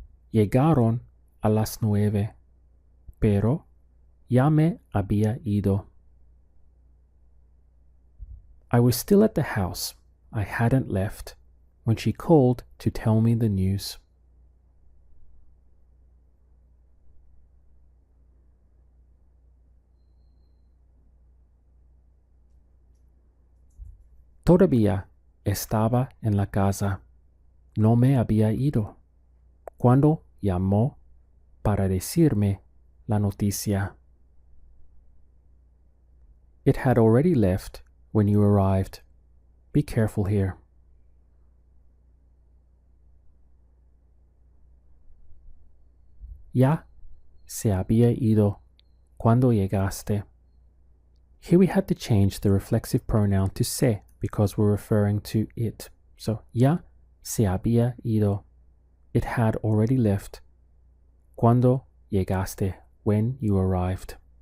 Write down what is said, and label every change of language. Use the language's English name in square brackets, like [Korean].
[Spanish] Llegaron a las 9, pero ya me había ido. [English] I was still at the house, I hadn't left, when she called to tell me the news. [Spanish] Todavía estaba en la casa. No me había ido cuando llamó para decirme la noticia. [English] It had already left when you arrived. Be careful here. [Spanish] Ya se había ido cuando llegaste. [English] Here we had to change the reflexive pronoun to se because we're referring to it. So, [Spanish] ya se había ido. [English] It had already left. [Spanish] Cuando llegaste, [English] when you arrived.